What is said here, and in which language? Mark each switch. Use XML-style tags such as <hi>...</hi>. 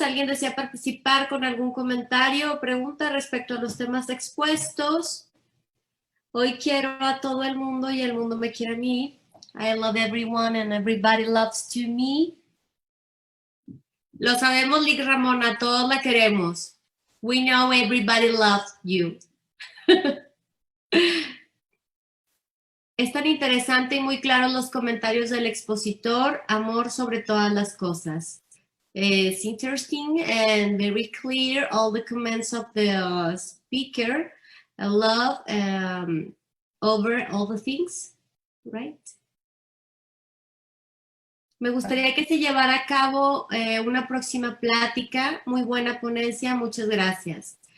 <es>¿Alguien desea participar con algún comentario o pregunta respecto a los temas expuestos? Hoy quiero a todo el mundo y el mundo me quiere a mí.</es> <en>I love everyone and everybody loves to me.</en> <es>Lo sabemos, Lick Ramona, todos la queremos.</es> <en>We know everybody loves you.</en> <es>Es tan interesante y muy claros los comentarios del expositor, amor sobre todas las cosas.</es> <en>It's interesting and very clear all the comments of the speaker. I love over all the things, right?</en> <es>Me gustaría que se llevara a cabo una próxima plática. Muy buena ponencia, muchas gracias.</es>